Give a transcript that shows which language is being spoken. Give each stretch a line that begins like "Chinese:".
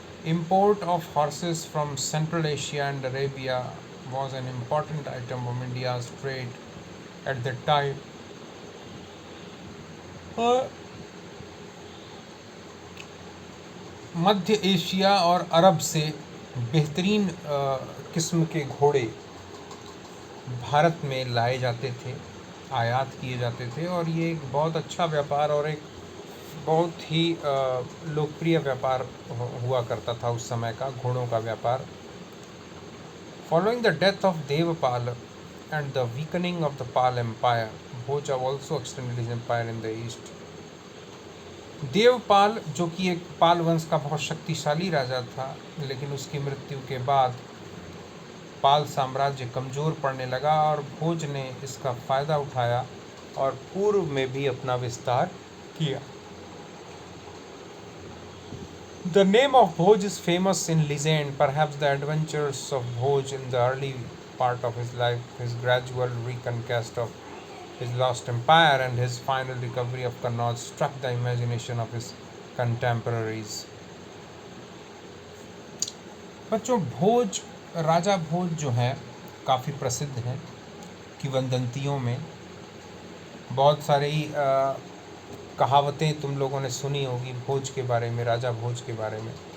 English: Import of horses from Central Asia and Arabia was an important item of India's trade at that time.
Hindi: और मध्य Asia और अरब से बेहतरीन किस्म के घोड़े भारत में लाए जाते थे, आयात किए जाते थे। और ये एक बहुत अच्छा व्यापार और एक बहुत ही लोकप्रिय व्यापार हुआ करता था उस समय का, घोड़ों का व्यापार।
English: Following the death of Devapala and the weakening of the Pala empire, Bhoja also extended his empire in the east.
Hindi: Devpal, जो कि एक पाल वंश का बहुत शक्तिशाली राजा था, लेकिन उसकी मृत्यु के बाद पाल साम्राज्य कमज़ोर पड़ने लगा और भोज ने इसका फ़ायदा उठाया और पूर्व में भी अपना विस्तार किया।
English: The name of Bhoj is famous in legend. Perhaps the adventures of Bhoj in the early part of his life, his gradual reconquest of his lost empire and his final recovery of Kannauj struck the imagination of his contemporaries.
Hindi: बच्चों, भोज, राजा भोज जो हैं काफ़ी प्रसिद्ध हैं। किंवदंतियों में बहुत सारी कहावतें तुम लोगों ने सुनी होगी भोज के बारे में, राजा भोज के बारे में।